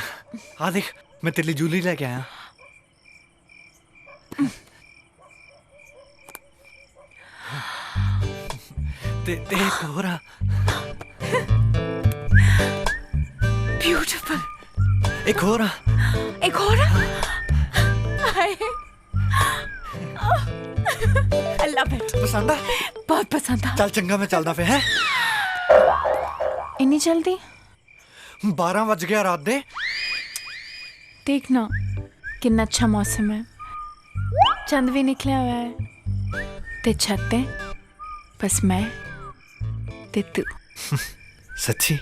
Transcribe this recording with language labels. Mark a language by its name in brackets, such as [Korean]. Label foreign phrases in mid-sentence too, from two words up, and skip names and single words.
[Punjabi] ਆ ਦੇਖ, ਮੈਂ ਤੇਰੇ ਲਈ ਜੁਐਲਰੀ ਲੈ ਕੇ ਆਇਆ। ਤੇ ਇੱਕ ਹੋਰ ਆ। ਬਿਊਟੀਫੁਲ। ਇੱਕ ਹੋਰ ਆ। ਇੱਕ ਹੋਰ ਆ। ਹਾਏ [English] I love it। [Punjabi] ਪਸੰਦ ਆ? ਬਹੁਤ ਪਸੰਦ ਆ। ਚੱਲ ਚੰਗਾ, ਮੈਂ ਚੱਲਦਾ ਫੇ। ਹੈ ਇੰਨੀ ਜਲਦੀ? 12 ਵੱਜ ਗਿਆ ਰਾਤ ਦੇ। [Hindi] देखना कितना अच्छा मौसम है। [Punjabi] ਚੰਦ ਭੀ ਨਿਕਲਿਆ ਹੁਆ ਹੈ ਤੇ ਛੱਤ ਹੈ ਬਸ ਮੈਂ ਤੇ ਤੂੰ सच्ची